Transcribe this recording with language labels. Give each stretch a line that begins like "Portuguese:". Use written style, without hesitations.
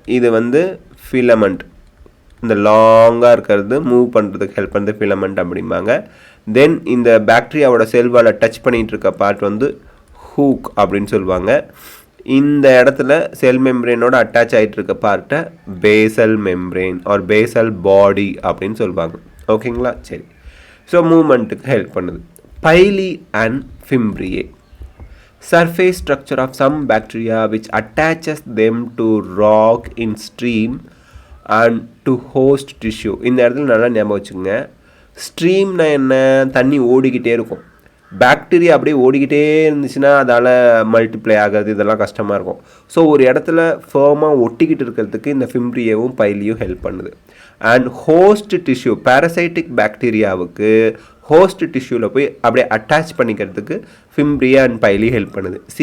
Tamil: இது வந்து ஃபிலமெண்ட், இந்த லாங்காக இருக்கிறது மூவ் பண்ணுறதுக்கு ஹெல்ப் பண்ணுறது ஃபிலமெண்ட் அப்படிம்பாங்க. தென் இந்த பாக்டீரியாவோட செல்வாலை டச் பண்ணிகிட்டு இருக்க பார்ட் வந்து ஹூக் அப்படின்னு சொல்லுவாங்க. இந்த இடத்துல செல் மெம்ப்ரேனோட அட்டாச் ஆகிட்டு இருக்க பார்ட்டை பேசல் மெம்ப்ரேன் ஆர் பேசல் பாடி அப்படின்னு சொல்லுவாங்க. ஓகேங்களா? சரி. ஸோ மூமெண்ட்டுக்கு ஹெல்ப் பண்ணுது.
English: Pili and fimbriae, surface structure of some bacteria which attaches them to rock in stream and to host tissue.
Tamil: இந்த இடத்துல நல்லா ஞாபகம் வச்சுக்கோங்க. ஸ்ட்ரீம்னா என்ன? தண்ணி ஓடிக்கிட்டே இருக்கும். பாக்டீரியா அப்படியே ஓடிக்கிட்டே இருந்துச்சுன்னா அதால் மல்டிப்ளை ஆகிறது இதெல்லாம் கஷ்டமாக இருக்கும். ஸோ ஒரு இடத்துல ஃபேமாக ஒட்டிக்கிட்டு இருக்கிறதுக்கு இந்த ஃபிம்ப்ரியவும் பைலியும் ஹெல்ப் பண்ணுது. And host tissue, parasitic பாக்டீரியாவுக்கு host டிஷ்யூவில் போய் அப்படியே அட்டாச் பண்ணிக்கிறதுக்கு ஃபிம்ப்ரியா அண்ட் பைலி ஹெல்ப் பண்ணுது.